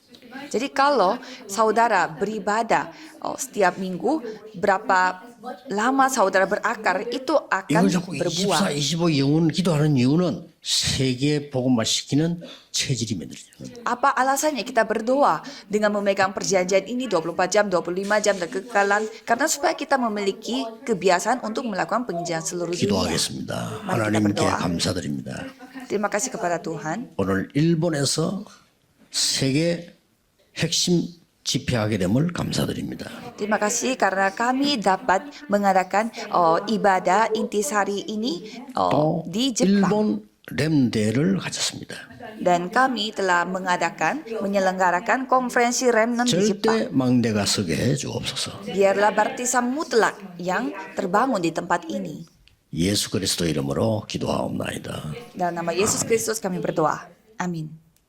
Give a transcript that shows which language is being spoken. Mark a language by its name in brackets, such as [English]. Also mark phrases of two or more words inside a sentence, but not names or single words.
[Indonesian] Jadi kalau saudara beribadah setiap minggu, berapa lama saudara berakar itu akan [Korean] 이걸 자꾸 24, [Indonesian] berbuah. [Korean] 25 영혼 기도하는 이유는 세계 복음화 시키는 체질이 만들어져요. [Indonesian] Apa alasannya kita berdoa dengan memegang perjanjian ini 24 jam, 25 jam dan kekekalan? Karena supaya kita memiliki kebiasaan untuk melakukan penginjilan seluruh dunia. [Korean] 기도하겠습니다. [Indonesian] Mari kita [Korean] 하나님께 [Indonesian] berdoa. [Korean] 감사드립니다. [Indonesian] Terima kasih kepada Tuhan. [Korean] 오늘 일본에서 세계 핵심 집회하게 됨을 감사드립니다. [Indonesian] Terima kasih karena kami dapat mengadakan ibadah intisari ini [Korean] 또 [Indonesian] di Jepang. [Korean] 일본 렘대를 가졌습니다. [Indonesian] Dan kami telah menyelenggarakan konferensi remnant di Jepang. [Korean] 절대 망대가 서게 해 주옵소서. [Indonesian] Biarlah baptisan mutlak yang terbangun di tempat ini. [Korean] 예수 그리스도 이름으로 기도하옵나이다. [Indonesian] Dalam nama Yesus Kristus kami berdoa. Amin.